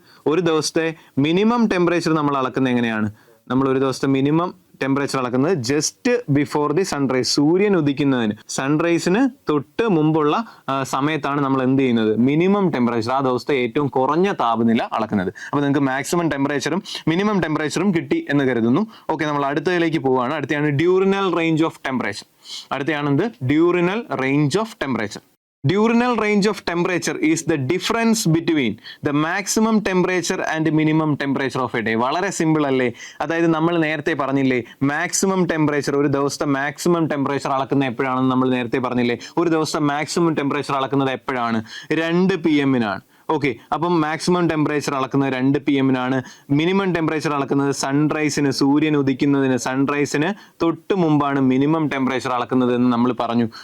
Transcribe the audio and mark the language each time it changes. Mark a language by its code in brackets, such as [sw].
[ml] ഒരു ദിവസത്തെ minimum temperature നമ്മൾ അളക്കുന്നത് എങ്ങനെയാണ്? നമ്മൾ ഒരു ദിവസത്തെ മിനിമം ടെമ്പറേച്ചർ അളക്കുന്നത് [en] just before the sunrise, [ml] സൂര്യൻ ഉദിക്കുന്നതിന്, സൺറൈസിന് തൊട്ട് മുമ്പുള്ള സമയത്താണ് നമ്മൾ എന്ത് ചെയ്യുന്നത്, മിനിമം ടെമ്പറേച്ചർ, ആ ദിവസത്തെ ഏറ്റവും കുറഞ്ഞ താപനില അളക്കുന്നത്. അപ്പൊ നിങ്ങൾക്ക് മാക്സിമം ടെമ്പറേച്ചറും മിനിമം ടെമ്പറേച്ചറും കിട്ടി എന്ന് കരുതുന്നു. ഓക്കെ, നമ്മൾ അടുത്തതിലേക്ക് പോവുകയാണ്. അടുത്താണ് ഡ്യൂറിനൽ range of temperature. അടുത്തയാണെന്ത്, ഡ്യൂറിനൽ range of temperature. [en] Diurnal range of temperature is the difference between the maximum temperature and minimum temperature of a day. [ml] വളരെ സിമ്പിൾ അല്ലേ? അതായത് നമ്മൾ നേരത്തെ പറഞ്ഞില്ലേ, മാക്സിമം ടെമ്പറേച്ചർ, ഒരു ദിവസത്തെ മാക്സിമം ടെമ്പറേച്ചർ അളക്കുന്നത് എപ്പോഴാണെന്ന് നമ്മൾ നേരത്തെ പറഞ്ഞില്ലേ. ഒരു ദിവസത്തെ മാക്സിമം ടെമ്പറേച്ചർ അളക്കുന്നത് എപ്പോഴാണ്? 2 PM. ഓക്കെ, അപ്പം മാക്സിമം ടെമ്പറേച്ചർ അളക്കുന്നത് 2 PM. മിനിമം ടെമ്പറേച്ചർ അളക്കുന്നത് സൺറൈസിന്, സൂര്യൻ ഉദിക്കുന്നതിന്, സൺറൈസിന് തൊട്ട് മുമ്പാണ് മിനിമം ടെമ്പറേച്ചർ അളക്കുന്നത് എന്ന് നമ്മൾ പറഞ്ഞു.